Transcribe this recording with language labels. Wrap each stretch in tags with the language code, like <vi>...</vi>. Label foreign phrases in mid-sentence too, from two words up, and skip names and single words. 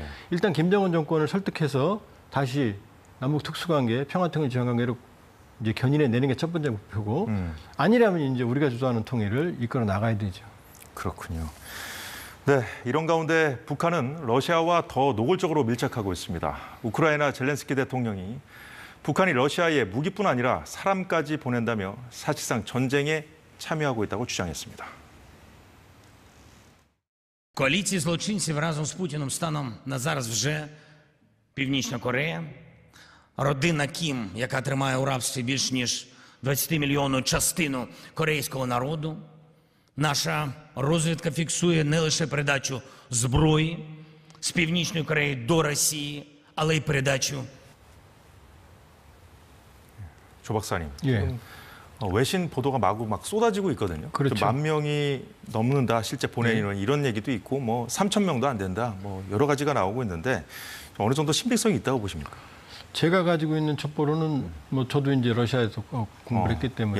<ko>일단 김정은 정권을 설득해서 다시 남북 특수관계, 평화통일 지향관계로 이제 견인해 내는 게 첫 번째 목표고 아니라면 이제 우리가 주도하는 통일을 이끌어 나가야 되죠. 그렇군요. 네, 이런 가운데 북한은 러시아와 더 노골적으로 밀착하고 있습니다. 우크라이나 젤렌스키 대통령이 북한이 러시아에 무기뿐 아니라 사람까지 보낸다며 사실상 전쟁에 참여하고 있다고 주장했습니다.</ko> <uk>Коаліції злочинців разом з Путіним станом на зараз вже Північна Корея, родина Кім, яка тримає у рабстві більш ніж 20-мільйонну частину корейського народу. Наша розвідка фіксує не лише передачу зброї з Північної Кореї до Росії, але й передачу.</uk> <ko>조 박사님, 예. 지금 외신 보도가 마구 막 쏟아지고 있거든요. 그렇죠. 10,000명이 넘는다, 실제 보내는 이런 얘기도 있고, 뭐 3,000명도 안 된다, 뭐 여러 가지가 나오고 있는데 어느 정도 신빙성이 있다고 보십니까? 제가 가지고 있는 첩보로는 뭐 저도 이제 러시아에서 공부를 했기 때문에</ko>